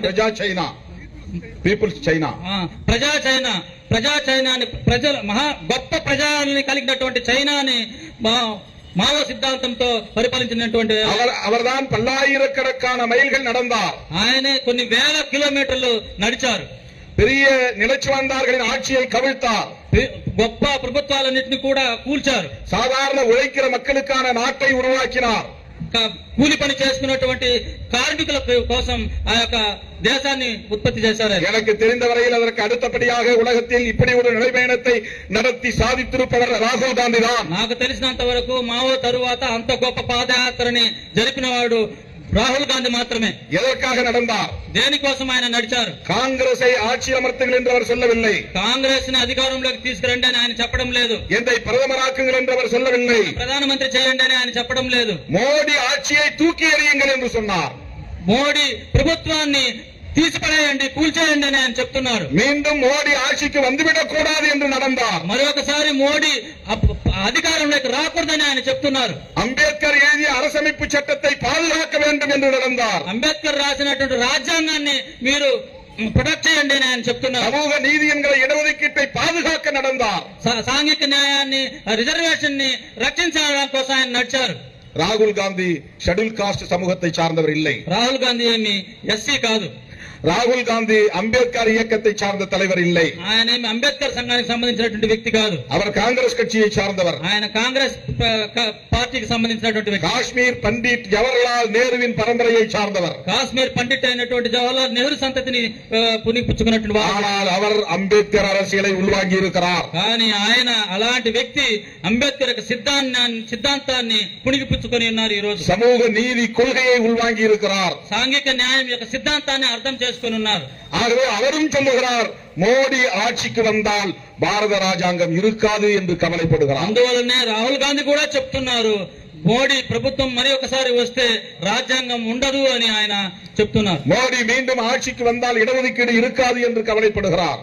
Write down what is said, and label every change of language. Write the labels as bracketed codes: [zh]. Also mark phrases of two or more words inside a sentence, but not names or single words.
[te] ప్రజా చైనా, పీపుల్స్ చైనా, ప్రజా చైనాని ప్రజల గొప్ప ప్రజల్ని కలిగినటువంటి చైనాని మావో సిద్ధాంతంతో పరిపాలించినటువంటి [ta] அவர்தான் பல்லாயிரக்கணக்கான மைல்கள் நடந்தார். [te] ఆయనే కొన్ని వేల కిలోమీటర్లు నడిచారు. [ta] பெரிய நிலச்சுவார்ந்தார்களின் ஆட்சியை கவிழ்த்தார். [te] గొప్ప ప్రభుత్వాలన్నింటినీ కూడా కూల్చారు. [ta] சாதாரண உழைக்கிற மக்களுக்கான நாட்டை உருவாக்கினார். [te] కూలి పని చేసుకున్నటువంటి కార్మికుల కోసం ఆ యొక్క దేశాన్ని ఉత్పత్తి చేశారు. [ta] எனக்கு தெரிந்த வரையில் அதற்கு அடுத்தபடியாக உலகத்தில் இப்படி ஒரு நடைபயணத்தை நடத்தி சாதித்திருப்பவர் ராகுல் காந்தி தான். [te] నాకు తెలిసినంత వరకు మావో తరువాత అంత గొప్ప పాదయాత్రని జరిపినవాడు రాహుల్ గాంధీ మాత్రమే. [ta] எதற்காக நடந்தார்? [te] దేనికోసం ఆయన నడిచారు? [ta] కాంగ్రెసை ஆட்சி அமர்த்துங்கள் என்று அவர் சொல்லவில்லை. [te] కాంగ్రెస్ ని అధికారంలోకి తీసుకురండి అని ఆయన చెప్పడం లేదు. [ta] என்னை பிரதமராக்குங்கள் என்று அவர் சொல்லவில்லை. [te] ప్రధానమంత్రి చేయండి అని ఆయన చెప్పడం లేదు. [ta] மோடி ஆட்சியை தூக்கி எறியுங்கள் என்று சொன்னார். [te] మోడీ ప్రభుత్వాన్ని తీసిపడేయండి, కూల్చేయండి అని ఆయన చెప్తున్నారు. [ta] மீண்டும் மோடி ஆட்சிக்கு வந்துவிடக் கூடாது என்று நடந்தார். [te] మరొకసారి మోడీ అధికారంలోకి రాకూడదని ఆయన చెప్తున్నారు. [ta] అంబేద్కర్ எழுதிய அரசமைப்பு சட்டத்தை பாதுகாக்க வேண்டும் என்று நடந்தார். [te] అంబేద్కర్ రాసినటువంటి రాజ్యాంగాన్ని మీరు ప్రొటెక్ట్ చేయండి అని ఆయన చెప్తున్నారు. [ta] சமூக நீதி என்கிற இடஒதுக்கீட்டை பாதுகாக்க நடந்தார். [te] సాంఘిక న్యాయాన్ని, రిజర్వేషన్ ని రక్షించడం కోసం ఆయన నడిచారు. [ta] ராகுல் காந்தி [en] schedule caste [ta] சமூகத்தை சார்ந்தவர் இல்லை. [te] రాహుల్ గాంధీ ఏమి ఎస్సీ కాదు. [ta] ராகுல் காந்தி அம்பேத்கர் இயக்கத்தை சார்ந்த தலைவர் இல்லை. [te] ఆయన అంబేద్కర్ సంఘానికి సంబంధించినటువంటి వ్యక్తి కాదు. [ta] அவர் காங்கிரஸ் கட்சியை சார்ந்தவர். [te] ఆయన కాంగ్రెస్ పార్టీకి సంబంధించినటువంటి వ్యక్తి. [ta] காஷ்மீர் பண்டிட் ஜவஹர்லால் நேருவின் பரம்பரையை சார்ந்தவர். [te] కాశ్మీర్ పండిట్ అయినటువంటి జవహర్లాల్ నెహ్రూ సంతతిని పుణిపుచ్చుకున్నటువంటి వాడు. [ta] ஆனால் அவர் அம்பேத்கர் அரசியலை உள்வாங்கி இருக்கிறார். [te] కానీ ఆయన అలాంటి వ్యక్తి అంబేద్కర్ యొక్క సిద్ధాంతాన్ని పుణికిపుచ్చుకొని ఉన్నారు. ఈ రోజు [ta] சமூக நீதி கொள்கையை உள்வாங்கி இருக்கிறார். [te] సాంఘిక న్యాయం యొక్క సిద్ధాంతాన్ని అర్థం చేసుకుని ఉన్నారు. [ta] ஆகவே அவரும் சொல்லுகிறார், மோடி ஆட்சிக்கு வந்தால் பாரத ராஜாங்கம் இருக்காது என்று கவலைப்படுகிறார். [te] అందువల్లనే రాహుల్ గాంధీ కూడా చెప్తున్నారు, మోడీ ప్రభుత్వం మరి ఒకసారి వస్తే రాజ్యాంగం ఉండదు అని ఆయన చెప్తున్నారు. [ta] மோடி மீண்டும் ஆட்சிக்கு வந்தால் இடஒதுக்கீடு இருக்காது என்று கவலைப்படுகிறார்.